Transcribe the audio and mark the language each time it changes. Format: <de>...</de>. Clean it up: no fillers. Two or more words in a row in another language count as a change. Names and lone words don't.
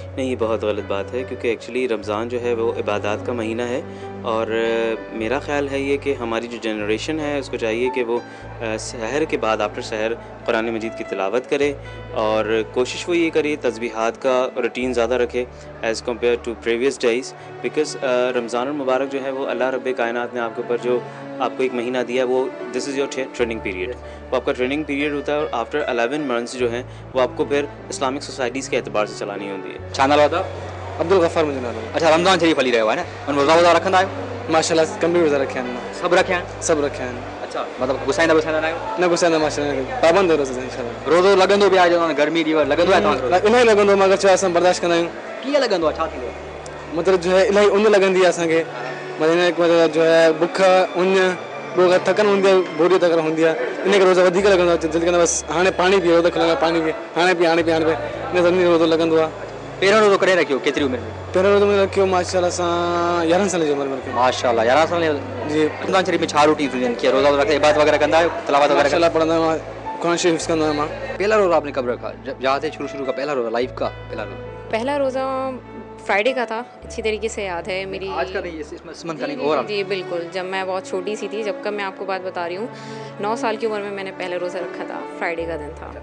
<ur>نہیں، یہ بہت غلط بات ہے، کیونکہ ایکچوئلی رمضان جو ہے وہ عبادت کا مہینہ ہے اور میرا خیال ہے یہ کہ ہماری جو جنریشن ہے اس کو چاہیے کہ وہ سحر کے بعد آفٹر سحر قرآن مجید کی تلاوت کرے اور کوشش وہ یہ کرے تسبیحات کا روٹین زیادہ رکھے</ur> <en>as compare to previous days,</en> <ur>بکاز رمضان مبارک جو ہے وہ اللہ ربِ کائنات نے آپ کے اوپر جو آپ کو ایک مہینہ دیا ہے، وہ</ur> <en>this is your training period.</en> <ur>وہ آپ کا</ur> <en>training period</en> <ur>ہوتا ہے اور</ur> <en>after 11 months</en> <ur>جو ہیں وہ آپ کو پھر</ur> <en>Islamic societies</en> <ur>کے اعتبار سے چلانی ہوتی ہے. चांदल वादा عبدالغفار مجھے نام ہے. अच्छा,</ur> <sd>रमज़ान शरीफ हली रहियो आहे न, उन रोज़ा वोज़ा रखंदा आहियो?</sd> <ur>ماشاءاللہ کم بھی روزہ رکھے ہیں,</ur> <sd>सभु रखिया आहिनि?</sd> <ur>سب رکھے ہیں.</ur> <sd>अच्छा, मतलब गुसाईंदा न आहियो? न गुस्सा माशाल्लाह पाबंद रोज़ा इंशाल्लाह। रोज़ो लॻंदो बि आहे, जो गर्मी ॾींहुं लॻंदो आहे तव्हांखे? इलाही लॻंदो आहे, मगर छा असां बर्दाश्त कंदा आहियूं। कीअं लॻंदो आहे, छा थींदो आहे?</sd> <ur>مطلب جو ہے</ur> <sd>इलाही उन लॻंदी आहे असांखे,</sd> <ur>مطلب جو ہے</ur> <sd>बुख उन ॿियो थकन हूंदी आहे, बोरी तक हूंदी आहे, इन करे रोज़ा वधीक लॻंदो आहे। जल्दी कंदा बसि हाणे पाणी पीओ त खिलंदा पाणी पी, हाणे पी इन सभिनी रोज़ो लॻंदो आहे। पहिरियों रोज़ो कॾहिं रखियो, केतिरी उमिरि में? पहिरियों रोज़ो में रखियो माशाल्लाह सां 11 साल जी उमिरि में रखियो। माशाल्लाह, 11 साल जी। रमज़ान शरीफ में छा रूटीन हूंदी आहिनि, कीअं रोज़ा रखे इबादत वग़ैरह कंदा आहियो, तिलावत वग़ैरह? माशाल्लाह पढ़ंदा आहियूं, कुरान शरीफ हिफ्ज़ कंदो आहियां मां।</sd> <ur>پہلا روزہ آپ نے کب رکھا، جہاں سے شروع کا پہلا روزہ، لائف کا پہلا روزہ? پہلا روزہ فرائیڈے کا تھا، اچھی طریقے سے یاد ہے میری. آج کا نہیں، اس منتھ کا نہیں, जी, और جی بالکل، جب میں بہت چھوٹی سی تھی، جب کا میں آپ کو بات بتا رہی ہوں، 9 سال کی عمر میں میں نے پہلا روزہ رکھا تھا، فرائیڈے کا دن تھا.</ur>